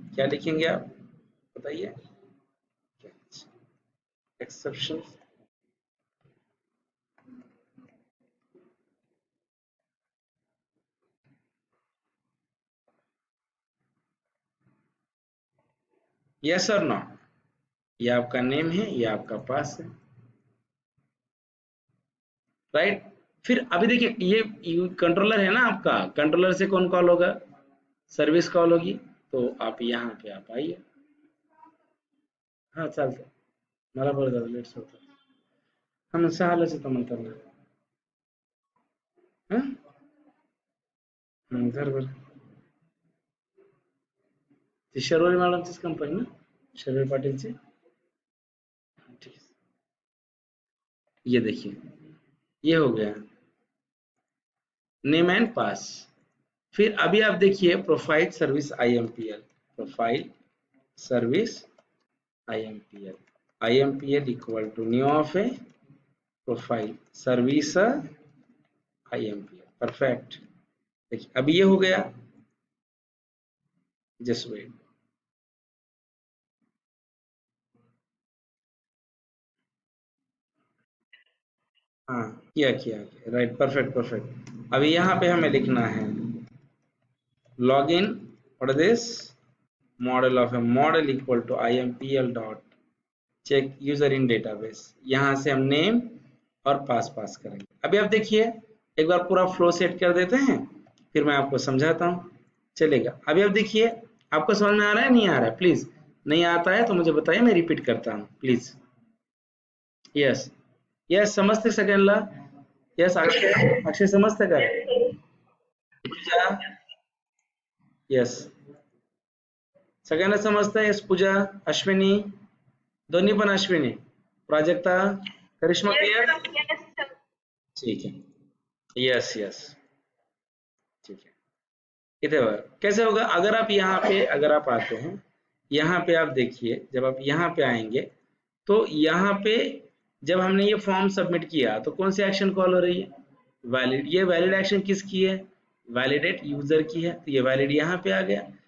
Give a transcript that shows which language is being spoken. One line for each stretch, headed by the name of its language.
Hindi: क्या लिखेंगे आप बताइए, एक्सेप्शन, यस और नो, ये आपका नेम है, ये आपका पास है, राइट। फिर अभी देखिए ये कंट्रोलर है ना आपका, कंट्रोलर से कौन कॉल होगा, सर्विस कॉल होगी। तो आप यहाँ पे आप आइए,
Marathi: हाँ चालतं, मला बरं झालं लेट्स होतं, हा मग 6लाच येतो म्हणतात ना, हा घर बरं, ती शर्वरी मॅडमचीच कंपनी ना, शर्वरी पाटीलची, ठीक है।
Hindi: ये देखिए ये हो गया नेम एंड पास। फिर अभी आप देखिए profile service IMPL, profile service IMPL equal to new of A profile service IMPL, perfect. देखिए अभी ये हो गया, जस्ट वेट, हाँ किया किया किया, राइट, परफेक्ट परफेक्ट। अभी यहाँ पे हमें लिखना है login,
English: what is this,
Hindi: model of A model equal to IMPL dot check user in database. यहाँ से हम नेम और पास करेंगे। अभी आप देखिए एक बार पूरा फ्लो सेट कर देते हैं, फिर मैं आपको समझाता हूँ, चलेगा। अभी आप देखिए आपको समझ में आ रहा है नहीं आ रहा है, प्लीज नहीं आता है तो मुझे बताइए, मैं रिपीट करता हूँ प्लीज।
Marathi: यस यस समजते सगळ्यांना, यस अक्षय अक्षय समजतं का, पूजा, यस सगळ्यांना समजतं, यस पूजा, अश्विनी, दोन्ही पण अश्विनी, प्राजक्ता, करिश्मा, क्लियर, ठीक है, यस यस ठीक है।
Hindi: इधर कैसे होगा, अगर आप यहाँ पे अगर आप आते हैं, यहाँ पे आप देखिए जब आप यहाँ पे आएंगे तो यहाँ पे जब हमने ये फॉर्म सबमिट किया तो कौन सी एक्शन कॉल हो रही है, वैलिड। ये वैलिड एक्शन किसकी है, वैलिडेट यूजर की है, तो ये वैलिड यहाँ पे आ गया।